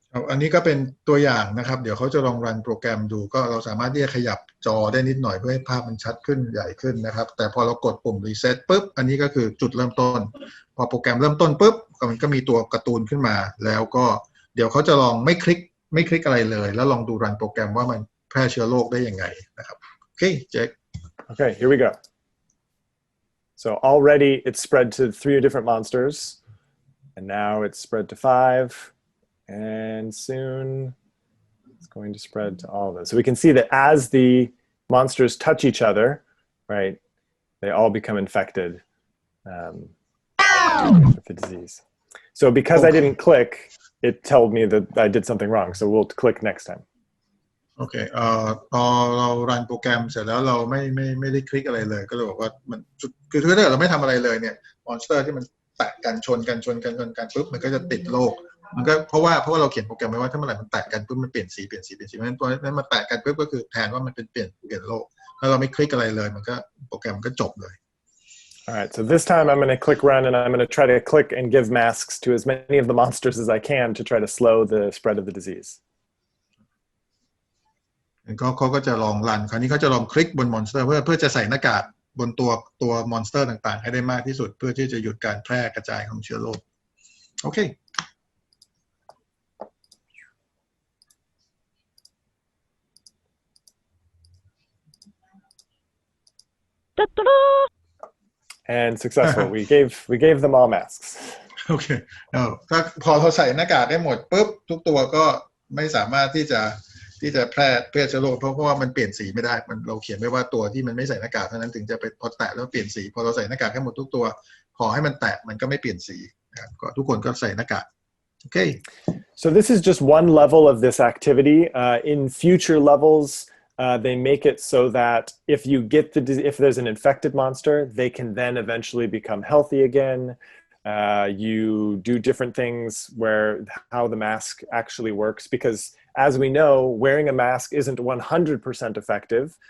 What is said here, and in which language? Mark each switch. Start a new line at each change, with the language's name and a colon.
Thai: อันนี้ก็เป็นตัวอย่างนะครับเดี๋ยวเขาจะลองรันโปรแกรมดูก็เราสามารถที่จะขยับจอได้นิดหน่อยเพื่อให้ภาพมันชัดขึ้นใหญ่ขึ้นนะครับแต่พอเรากดปุ่ม reset ปุ๊บอันนี้ก็คือจุดเริ่มต้นพอโปรแกรมเริ่มต้นปุ๊บมันก็มีตัวการ์ตูนขึ้นมาแล้วก็เดี๋ยวเขาจะลองไม่คลิกอะไรเลยแล้วลองดูรันโปรแกรมว่ามันแพร่เชื้อโรคได้ยังไงนะครับโอเคเจ๊ก
English: Okay, here we go. So already it's spread to 3 different monsters and now it's spread to 5 and soon it's going to spread to all of those. So we can see that as the monsters touch each other, right, they all become infected with the disease. So because I didn't click, it told me that I did something wrong. So we'll click next time.
Thai: โอเคพอเรารันโปรแกรมเสร็จแล้วเราไม่ได้คลิกอะไรเลยก็เลยบอกว่ามันคือถ้าเราไม่ทำอะไรเลยเนี่ยมอนสเตอร์ที่มันแตะกันชนกันปุ๊บมันก็จะติดโรคมันก็เพราะว่าเราเขียนโปรแกรมไว้ว่าถ้าเมื่อไหร่มันแตะกันปุ๊บมันเปลี่ยนสีเพราะฉะนั้นตัวนั้นมาแตะกันปุ๊บก็คือแทนว่ามันเป็นเปลี่ยนโรคถ้าเราไม่คลิกอะไรเลยมันก็โปรแกรมก็จบเลย
English: All right, so this time I'm going to click run and I'm going to try to click and give masks to as many of the monsters as I can to try to slow the spread of the disease.
Thai: เขาก็จะลองรันคราวนี้เขาจะลองคลิกบนมอนสเตอร์เพื่อจะใส่หน้ากากบนตัวมอนสเตอร์ต่างๆให้ได้มากที่สุดเพื่อที่จะหยุดการแพร่กระจายของเชื้อโรคโอเค
English: And successful. we gave them all masks.
Thai: โอเคถ้าพอเราใส่หน้ากากได้หมดปุ๊บทุกตัวก็ไม่สามารถที่จะแพร่เชื้อโรคเพราะว่ามันเปลี่ยนสีไม่ได้เราเขียนไว้ว่าตัวที่มันไม่ใส่หน้ากากเท่านั้นถึงจะไปพอแตะแล้วเปลี่ยนสีพอเราใส่หน้ากากให้หมดทุกตัวพอให้มันแตะมันก็ไม่เปลี่ยนสีนะครับก็ทุกคนก็ใส่หน้ากากโอเค
English: So this is just one level of this activity. In future levels, they make it so that if there's an infected monster, they can then eventually become healthy again. You do different things how the mask actually works because as we know, wearing a mask isn't 100% effective.